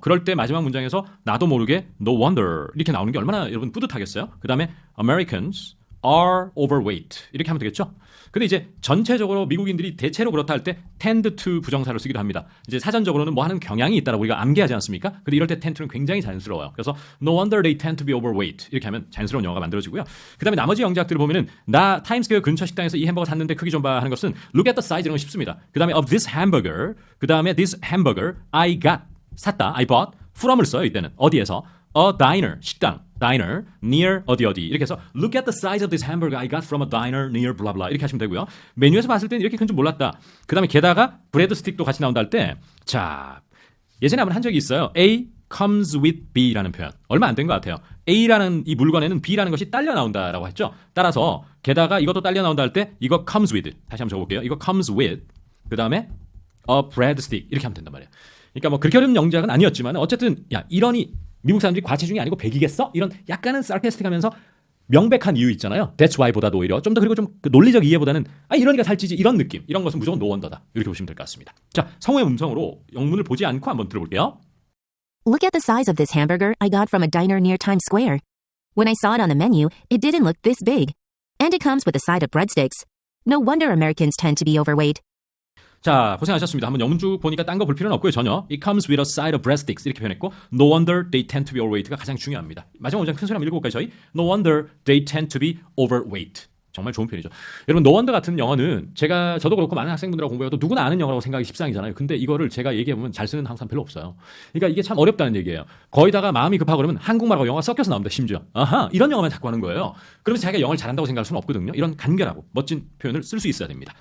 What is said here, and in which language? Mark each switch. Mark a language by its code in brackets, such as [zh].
[ko] 그럴 때 마지막 문장에서 나도 모르게 [en] no wonder [ko] 이렇게 나오는 게 얼마나 여러분 뿌듯하겠어요? 그 다음에 [en] Americans are overweight [ko] 이렇게 하면 되겠죠? 근데 이제 전체적으로 미국인들이 대체로 그렇다 할 때 tend to 부정사를 쓰기도 합니다. 이제 사전적으로는 뭐 하는 경향이 있다라고 우리가 암기하지 않습니까? 근데 이럴 때 tend to는 굉장히 자연스러워요. 그래서 [en] no wonder they tend to be overweight [ko] 이렇게 하면 자연스러운 영어가 만들어지고요. 그 다음에 나머지 영작들을 보면은 나 타임스퀘어 근처 식당에서 이 햄버거 샀는데 크기 좀 봐 하는 것은 [en] look at the size [ko] 이런 거 쉽습니다. 그 다음에 [en] of this hamburger, [ko] 그 다음에 [en] this hamburger I got [ko] 샀다, [en] I bought from [ko] 을 써요. 이때는 어디에서? [en] A diner, 식당, diner, near [ko] 어디 이렇게 해서 [en] look at the size of this hamburger I got from a diner near blah blah [ko] 이렇게 하시면 되고요. 메뉴에서 봤을 때는 이렇게 큰 줄 몰랐다. 그 다음에 게다가 브레드 스틱도 같이 나온다 할 때, 자, 예전에 한번 한 적이 있어요. [en] A comes with B [ko] 라는 표현. 얼마 안 된 것 같아요. A라는 이 물건에는 B라는 것이 딸려 나온다라고 했죠. 따라서 게다가 이것도 딸려 나온다 할 때 이거 [en] comes with, [ko] 다시 한번 적어볼게요. 이거 comes with, 그 다음에 [en] a bread stick [ko] 이렇게 하면 된단 말이에요. 그러니까 뭐 그렇게 어려운 영작은 아니었지만 어쨌든 야, 이러니 미국 사람들이 과체중이 아니고 100이겠어? 이런 약간은 sarcastic하면서 명백한 이유 있잖아요. [en] That's why [ko] 보다도 오히려 좀 더 그리고 좀 그 논리적 이해보다는 이러니까 살찌지 이런 느낌. 이런 것은 무조건 [en] no wonder [ko] 다. 이렇게 보시면 될 것 같습니다. 자, 성우의 음성으로 영문을 보지 않고 한번 들어볼게요. [en] Look at the size of this hamburger I got from a diner near Times Square. When I saw it on the menu, it didn't look this big. And it comes with a side of breadsticks. No wonder Americans tend to be overweight. [ko] 자, 고생하셨습니다. 한번 영문 쭉 보니까 딴 거 볼 필요는 없고요. 전혀. [en] It comes with a side of breadsticks [ko] 이렇게 표현했고 [en] No wonder they tend to be overweight가 [ko] 가장 중요합니다. 마지막 문장 큰 소리 한번 읽어볼까요, 저희? [en] No wonder they tend to be overweight. [ko] 정말 좋은 표현이죠. 여러분, [en] no wonder [ko] 같은 영어는 저도 그렇고 많은 학생분들하고 공부해도 누구나 아는 영어라고 생각이 십상이잖아요. 근데 이거를 제가 얘기해보면 잘 쓰는 항상 별로 없어요. 그러니까 이게 참 어렵다는 얘기예요. 거기다가 마음이 급하고 그러면 한국말하고 영어가 섞여서 나옵니다. 심지어. 아하, 이런 영어만 자꾸 하는 거예요. 그러면서 자기가 영어를 잘한다고 생각할 수는 없거든요. 이런 간결하고 멋진 표현을 쓸 수 있어야 됩니다.